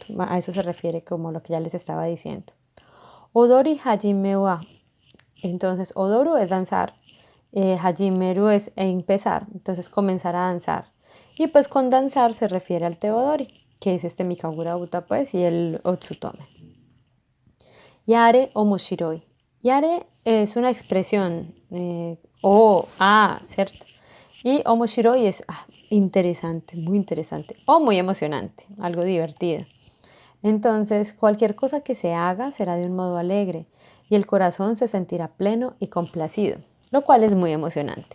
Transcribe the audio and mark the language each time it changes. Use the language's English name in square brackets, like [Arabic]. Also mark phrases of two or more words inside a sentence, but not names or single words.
[Spanish] A eso se refiere como lo que ya les estaba diciendo. [Japanese] Odori Hajime wa. [Spanish] Entonces, Odoru es danzar, Hajimeru es empezar, entonces comenzar a danzar. Y pues con danzar se refiere al Teodori. que es este Mikagura Uta, pues, y el Otsutome. [Japanese] Yare o Moshiroi. [Spanish] Yare es una expresión, ¿cierto? Y Omoshiroi es interesante, muy interesante, o muy emocionante, algo divertido. Entonces, cualquier cosa que se haga será de un modo alegre y el corazón se sentirá pleno y complacido, lo cual es muy emocionante.